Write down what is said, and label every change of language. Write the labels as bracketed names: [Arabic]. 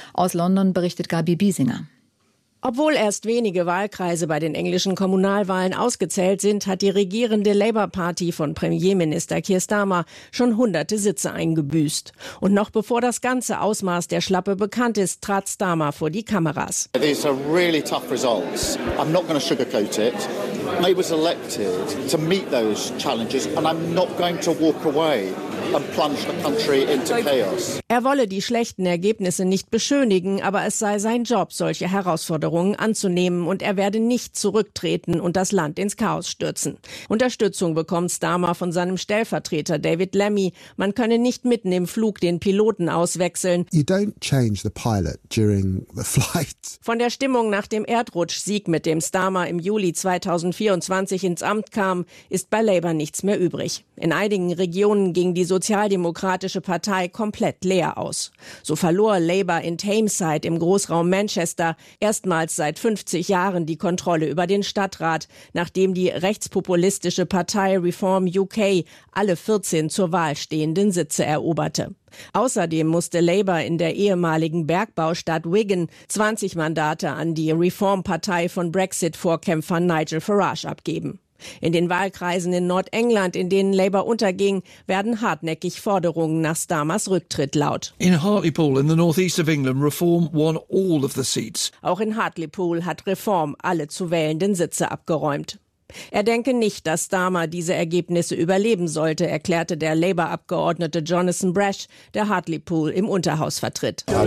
[German] Aus London berichtet Gabi Biesinger. Obwohl erst wenige Wahlkreise bei den englischen Kommunalwahlen ausgezählt sind, hat die regierende Labour-Party von Premierminister Keir Starmer schon hunderte Sitze eingebüßt. Und noch bevor das ganze Ausmaß der Schlappe bekannt ist, trat Starmer vor die Kameras. [English] These are really tough results. I'm not going to sugarcoat it. I was elected to meet those challenges and I'm not going to walk away and plunge the country into chaos. [German] Er wolle die schlechten Ergebnisse nicht beschönigen, aber es sei sein Job, solche Herausforderungen anzunehmen und er werde nicht zurücktreten und das Land ins Chaos stürzen. Unterstützung bekommt Starmer von seinem Stellvertreter David Lammy. Man könne nicht mitten im Flug den Piloten auswechseln. [English] You don't change the pilot during the flight. [German] Von der Stimmung nach dem Erdrutschsieg, mit dem Starmer im Juli 2024 ins Amt kam, ist bei Labour nichts mehr übrig. In einigen Regionen ging die sozialdemokratische Partei komplett leer aus. So verlor Labour in Tameside im Großraum Manchester erstmals seit 50 Jahren die Kontrolle über den Stadtrat, nachdem die rechtspopulistische Partei Reform UK alle 14 zur Wahl stehenden Sitze eroberte. Außerdem musste Labour in der ehemaligen Bergbaustadt Wigan 20 Mandate an die Reformpartei von Brexit-Vorkämpfer Nigel Farage abgeben. In den Wahlkreisen in Nordengland, in denen Labour unterging, werden hartnäckig Forderungen nach Starmers Rücktritt laut. [English] In Hartlepool in the northeast of England, Reform won all of the seats. [German] Auch in Hartlepool hat Reform alle zu wählenden Sitze abgeräumt. Er denke nicht, dass Starmer diese Ergebnisse überleben sollte, erklärte der Labour-Abgeordnete Jonathan Brash, der Hartlepool im Unterhaus vertritt.